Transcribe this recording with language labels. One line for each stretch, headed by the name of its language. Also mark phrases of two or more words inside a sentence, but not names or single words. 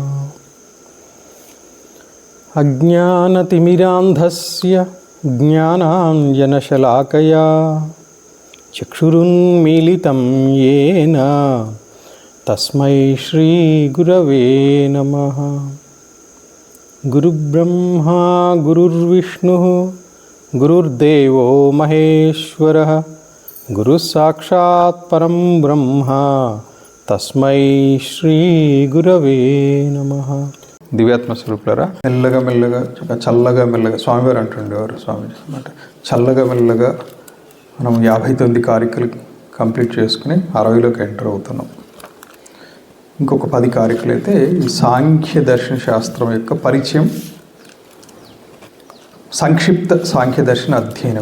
Sanskrit: अज्ञानतिमिरान्धस्य ज्ञानाञ्जनशलाकया चक्षुरुन्मीलितं येन तस्मै श्रीगुरवे नमः। गुरुब्रह्मा गुरुर्विष्णुः गुरुर्देवो महेश्वरः गुरुसाक्षात् परं ब्रह्म तस्मै श्रीगुरवे नमः।
Telugu: దివ్యాత్మ స్వరూపులారా, మెల్లగా మెల్లగా చల్లగా మెల్లగా స్వామివారు అంటుండేవారు. స్వామీజీ అన్నమాట. చల్లగా మెల్లగా మనం 59 కారికలు కంప్లీట్ చేసుకుని 60లోకి ఎంటర్ అవుతున్నాం. ఇంకొక 10 కారికలు అయితే ఈ సాంఖ్య దర్శన శాస్త్రం యొక్క పరిచయం, సంక్షిప్త సాంఖ్య దర్శన అధ్యయనం.